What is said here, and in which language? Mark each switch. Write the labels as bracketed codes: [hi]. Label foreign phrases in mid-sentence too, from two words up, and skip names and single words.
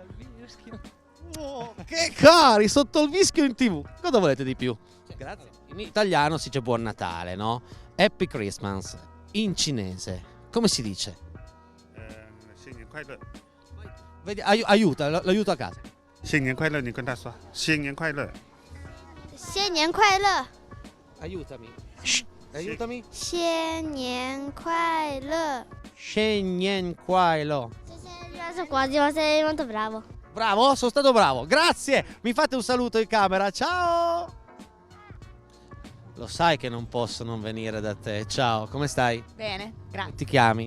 [it] Oh, che cari, sotto il vischio in TV. Cosa volete di più? Grazie. In italiano si dice buon Natale, no? [en] Happy Christmas. [it] In cinese, come si dice? Vedi, aiuta, l'aiuto a casa. [zh] 新年快乐，你跟他说新年快乐。新年快乐。 [it] Aiutami. Aiutami. [zh] 新年快乐。新年快乐. [it] Sono quasi, ma sei molto bravo. Bravo, sono stato bravo. Grazie. Mi fate un saluto in camera. Ciao. Lo sai che non posso non venire da te. Ciao, come stai? Bene, grazie. Ti chiami?